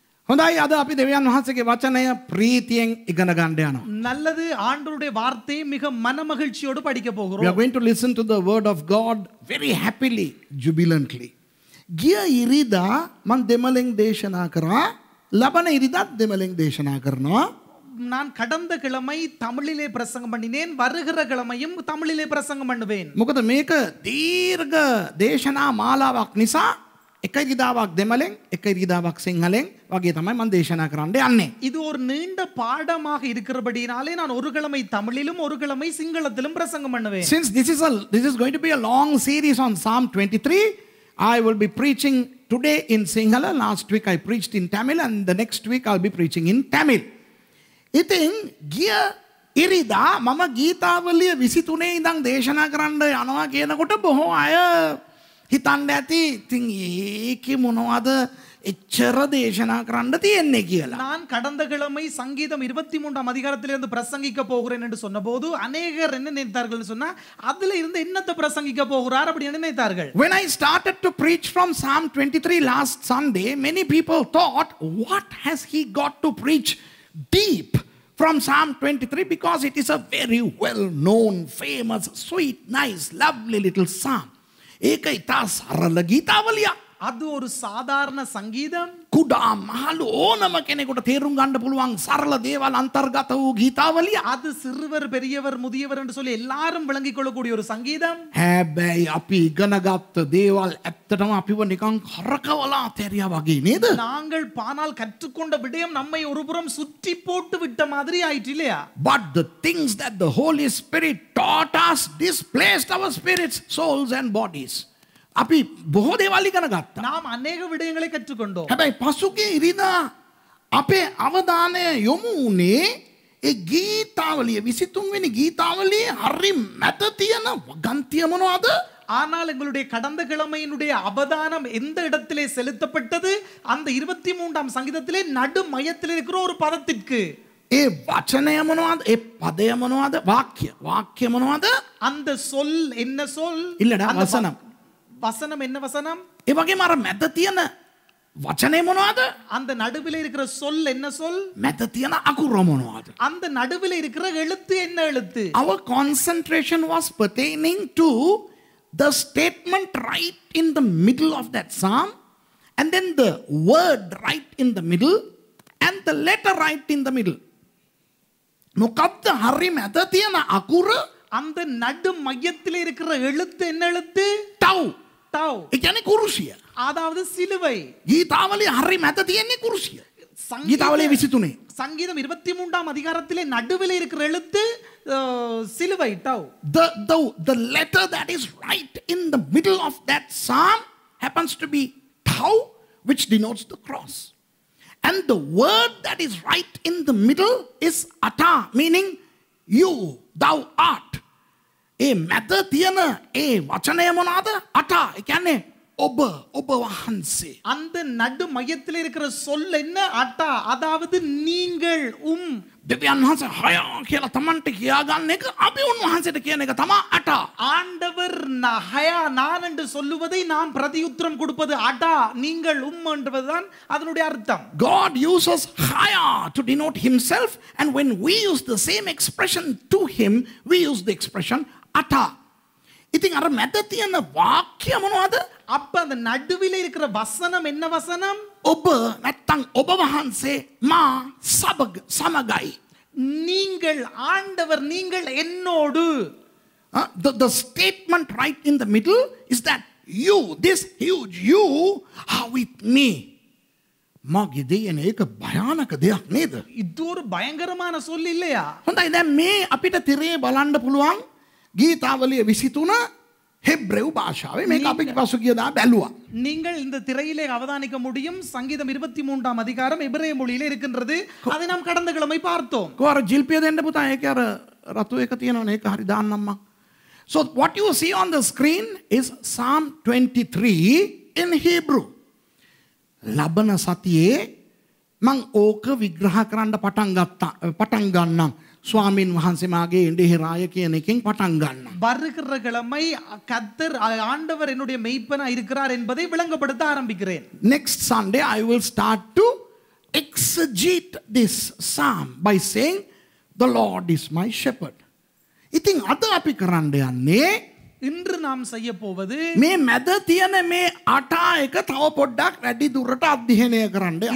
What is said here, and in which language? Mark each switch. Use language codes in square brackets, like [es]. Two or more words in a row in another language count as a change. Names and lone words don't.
[si] හොඳයි අද අපි දෙවියන් වහන්සේගේ වචනය ප්‍රීතියෙන් ඉගෙන ගන්න යනවා. [ta] நல்லது ஆண்டவருடைய வார்த்தையை மிக மனமகிழ்ச்சியோடு படிக்க [en] We are [ta] போகிறோம். [en] going to listen to the word of God very happily, jubilantly. [si] ගිය ඉරිදා මම දෙමළෙන් දේශනා කරා. ලබන ඉරිදාත් දෙමළෙන් දේශනා කරනවා. [ta] நான் கடந்த கிழமை தமிழிலே பிரசங்கம் பண்ணினேன். வருகிற கிழமையும் தமிழிலே பிரசங்கம் பண்ணுவேன். [si] මොකද මේක දීර්ඝ දේශනා මාලාවක් නිසා එක ඉරිදාවක් දෙමළෙන් එක ඉරිදාවක් සිංහලෙන් වගේ තමයි මම දේශනා කරන්න යන්නේ. [ta] இது ஒரு நீண்ட பாடமாக இருக்கிறபடினாலே நான் ஒரு கிழமை தமிழிலும் ஒரு கிழமை சிங்களத்திலும் பிரசங்கம் பண்ணுவேன். [en] Since this is going to be a long series on Psalm 23, I will be preaching today in Sinhala. Last week I preached in Tamil and the next week I'll be preaching in Tamil. [si] ඉතින් ගිය ඉරිදා මම ගීතාවලිය 23 ඉඳන් දේශනා කරන්න යනවා කියනකොට බොහෝ අය හිතන්න ඇති ඉතින් ඒකේ මොනවද එච්චර දේශනා කරන්න තියෙන්නේ කියලා. [ta] நான் கடந்த கிழமை சங்கீதம் 23ஆம் அதிகாரத்திலிருந்து பிரசங்கிக்க போகிறேன் என்று சொன்னபோது அநேகர் என்ன நினைத்தார்கள் சொன்னா அதுல இருந்து என்னத்தை பிரசங்கிக்க போகிறார் அப்படி நினைத்தார்கள். [en] When I started to preach from Psalm 23 last Sunday, many people thought, what has he got to preach deep from Psalm 23, because it is a very well known, famous, sweet, nice, lovely little psalm. [si] ඒක ඉතා සරල ගීතාවලියක්. [ta] அது ஒரு சாதாரண சங்கீதம். [si] කුඩා මහලු ඕනම කෙනෙකුට තේරුම් ගන්න පුළුවන් සරල දේවල් අන්තර්ගත වූ ගීතාවලිය. [ta] அது சிறுவர் பெரியவர் முதியவர் என்று சொல்லி எல்லாரும் விளங்கிக் கொள்ளக்கூடிய ஒரு சங்கீதம். [si] හැබැයි අපි ඉගෙන ගත්ත දේවල් ඇත්තටම අපිව නිකන් කරකවලා තැරියා වගේ නේද? [ta] நாங்கள் பானால் கற்றுக்கொண்ட விடயம் நம்மை ஒருபுறம் சுற்றி போட்டு விட்ட மாதிரி ஆயிற்று இல்லையா? [en] But the things that the Holy Spirit taught us displaced our spirits, souls and bodies. [si] අපි බොහෝ දේවල් ඉගෙන ගත්තා. [ta] நாம் அநேக விடயங்களை கற்றுக்கொண்டோம். [si] හැබැයි පසුගිය ඉරිදා අපේ අවධානය යොමු වුණේ ඒ ගීතාවලිය 23 වෙනි ගීතාවලියේ හරි මැද තියෙන ගන්තිය මොනවද? [ta] ஆனால் எங்களுடைய கடந்த கிழமையினுடைய அவதானம் எந்த இடத்திலே செலுத்தப்பட்டது? அந்த 23ஆம் சங்கீதத்திலே நடு மையத்தில் இருக்கிற ஒரு பதத்திற்கு. [si] ඒ වචනය මොනවද? ඒ පදය මොනවද? වාක්‍ය මොනවද? [ta] அந்த சொல் என்ன சொல்? இல்லடா, அந்த வசனம். வசனம் என்ன வசனம்? [si] ඒ වගේම අර මැද තියෙන වචනය මොනවද? [ta] அந்த நடுவில் இருக்கிற சொல் என்ன சொல்? [si] මැද තියෙන අකුර මොනවද? [ta] அந்த நடுவில் இருக்கிற எழுத்து என்ன எழுத்து? [en] Our concentration was pertaining to the statement right in the middle of that psalm, and then the word right in the middle, and the letter right in the middle. [si] මොකක්ද හරි මැද තියෙන අකුර? [ta] அந்த நடு மையத்தில் இருக்கிற எழுத்து என்ன எழுத்து? [si] ටව්. [ta] டவ். [si] ඒ කියන්නේ කුරුසිය. [ta] அதாவது சிலுவை. [si] ගීතාවලිය හරි මැද තියෙන්නේ කුරුසිය. ගීතාවලිය 23. [ta] சங்கீதம் 23ஆம் அதிகாரத்திலே நடுவில் இருக்கிற எழுத்து சிலுவை டவ். [en] The letter that is right in the middle of that psalm happens to be tau, which denotes the cross. And the word that is right in the middle is ata, meaning you, thou art. [si] ඒ මැද තියෙන ඒ වචනය මොනවාද? අටා. ඒ කියන්නේ ඔබ වහන්සේ. [ta] அந்த நடு மையத்தில் இருக்கிற சொல் என்ன? அட்டா. அதாவது நீங்கள் [si] දෙවියන් වහන්සේ හය කියලා Tamanට කියාගන්න එක අපි උන්වහන්සේට කියන එක තමයි අටා. [ta] ஆண்டவர் ஹயா நான் என்று சொல்லுவதை நாம் பிரதியுத்தரம் கொடுப்பது அடா. நீங்கள் என்பதுதான் அதனுடைய அர்த்தம். [en] God uses haya to denote himself, and when we use the same expression to him, we use the expression ata. [si] ඉතින් අර මැද තියෙන වාක්‍ය මොනවද? [ta] அப்ப அந்த நடுவில் இருக்கிற வசனம் என்ன வசனம்? [si] ඔබ නැත්තම් ඔබ වහන්සේ මා සමගයි. [ta] நீங்கள் ஆண்டவர் நீங்கள் என்னோடு. [en] The statement right in the middle is that you, this huge you, are with me. [si] මගේ දෙයන ඒක භයානක දෙයක් නේද? [ta] இது ஒரு பயங்கரமான சொல் இல்லையா? [si] හොඳයි දැන් මේ අපිට තිරේ බලන්න පුළුවන් ගීතාවලිය 23 හෙබ්‍රෙව් භාෂාවේ මේක අපි පසුගියදා බැලුවා. [ta] நீங்கள் இந்த திரையிலே அவதானிக்க முடியும். சங்கீதம் 23ஆம் அதிகாரம் எபிரேய மொழியிலே இருக்கின்றது. அதை நாம் கடந்த கிழமை பார்த்தோம். [si] කොහොර ජිල්පිය දෙන්න පුතා ඒක අර රතු එක තියෙනවනේ ඒක හරි දාන්නම්ම. [en] So what you see on the screen is Psalm 23 in Hebrew. [si] ලබන සතියේ මං ඕක විග්‍රහ කරන්න පටන් ගන්නම්. ස්වාමින් වහන්සේ මාගේ එඬෙහිරාය කියන එකෙන් පටන් ගන්නවා. [ta] வருகிற கிழமை கர்த்தர் ஆண்டவர் என்னுடைய மெய்ப்பனா இருக்கிறார் என்பதை விளங்கப்படுத்த ஆரம்பிக்கிறேன். [en] Next Sunday I will start to exegete this psalm by saying, the Lord is my shepherd. [si] ඉතින් අද අපි කරන්න යන්නේ [ta] இன்று நாம் செய்ய போவது [si] මේ මැද තියෙන මේ අටා එක තව පොඩ්ඩක් වැඩි දුරට අධ්‍යයනය කරන්න යනවා.